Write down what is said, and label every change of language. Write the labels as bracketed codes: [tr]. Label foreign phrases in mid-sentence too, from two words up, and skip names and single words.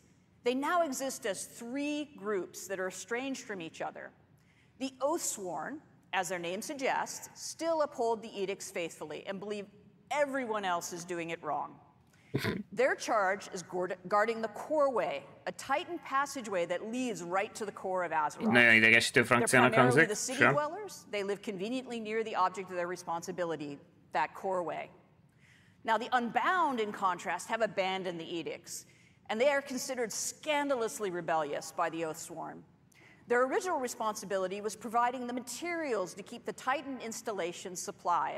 [en] They now exist as three groups that are estranged from each other. The Oathsworn, as their name suggests, still uphold the edicts faithfully and believe everyone else is doing it wrong. Their charge is guarding the core way, a titan passageway that leads right to the core of Azeroth. [hu] Nagyon idegesítő frankciónak [en] primarily the [hu] hangzik. [en] city dwellers. They live conveniently near the object of their responsibility, that core way. Now, the Unbound, in contrast, have abandoned the edicts, and they are considered scandalously rebellious by the Oathsworn. Their original responsibility was providing the materials to keep the Titan installation supplied.